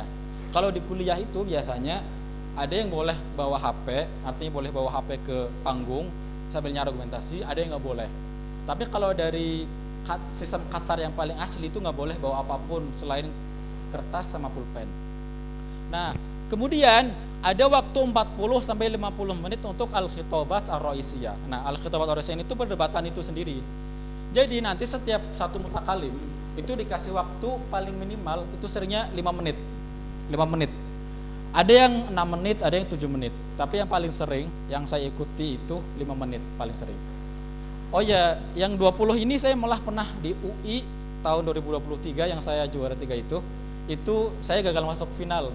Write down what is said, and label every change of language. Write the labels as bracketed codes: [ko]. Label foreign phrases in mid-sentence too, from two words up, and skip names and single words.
[id] Kalau di kuliah itu biasanya ada yang boleh bawa HP, artinya boleh bawa HP ke panggung sambil nyari argumentasi, ada yang nggak boleh. Tapi kalau dari sistem Qatar yang paling asli itu nggak boleh bawa apapun selain kertas sama pulpen. Nah, kemudian ada waktu 40 sampai 50 menit untuk [ar] الخطابات الرئيسية. [id] Nah, [ar] الخطابات الرئيسية [id] itu perdebatan itu sendiri. Jadi nanti setiap satu mutakalim itu dikasih waktu paling minimal itu seringnya 5 menit. 5 menit. Ada yang 6 menit, ada yang 7 menit. Tapi yang paling sering yang saya ikuti itu 5 menit paling sering. Oh ya, yang 20 ini saya malah pernah di UI tahun 2023 yang saya juara 3 itu saya gagal masuk final.